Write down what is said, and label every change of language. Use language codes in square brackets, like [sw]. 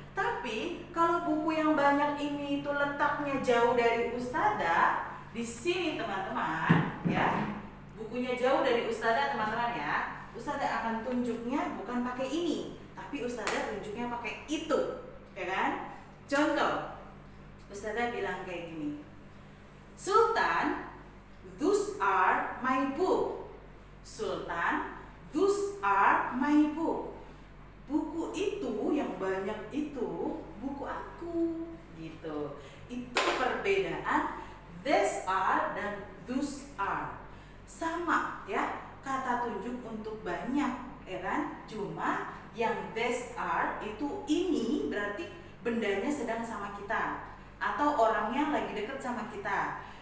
[id] Tapi kalau buku yang banyak ini itu letaknya jauh dari Ustazah, di sini teman-teman, ya. Bukunya jauh dari Ustazah teman-teman ya. Ustazah akan tunjuknya bukan pakai ini, tapi Ustazah tunjuknya pakai itu, ya kan? Contoh, Ustazah bilang kayak gini. [en] Sultan, those are my book. Sultan, those are my book. [id] Buku itu yang banyak itu buku aku, gitu. Itu perbedaan [en] these are [id] dan [en] those are. [id] Sama ya, kata tunjuk untuk banyak, ya kan? Cuma yang [en] these are [id] itu ini berarti bendanya sedang sama kita atau orangnya lagi deket sama kita.